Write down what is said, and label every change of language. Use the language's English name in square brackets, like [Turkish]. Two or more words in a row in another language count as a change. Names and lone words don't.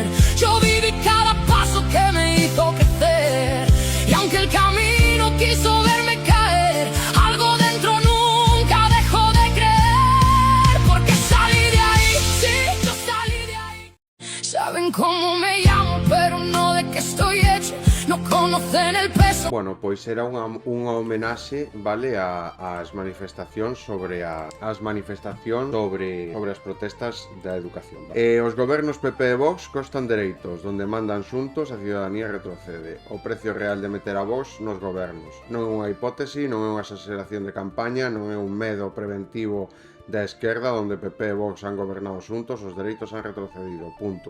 [Spanish] Yo viví cada paso que me hizo crecer, y aunque el camino quiso verme caer, algo dentro nunca dejó de creer, porque salí de ahí, sí, yo salí de ahí. Saben cómo me llamo, pero no de qué estoy hecho, no conocen el peso. [Galician] Bueno, pois era unha homenaxe, vale, ás manifestacións sobre as protestas da educación, vale? Os gobernos PP e Vox costan dereitos, donde mandan xuntos a ciudadanía retrocede. O precio real de meter a Vox nos gobernos non é unha hipótese, non é unha exageración de campaña, non é un medo preventivo da esquerda onde PP e Vox han gobernado xuntos, os dereitos han retrocedido, punto.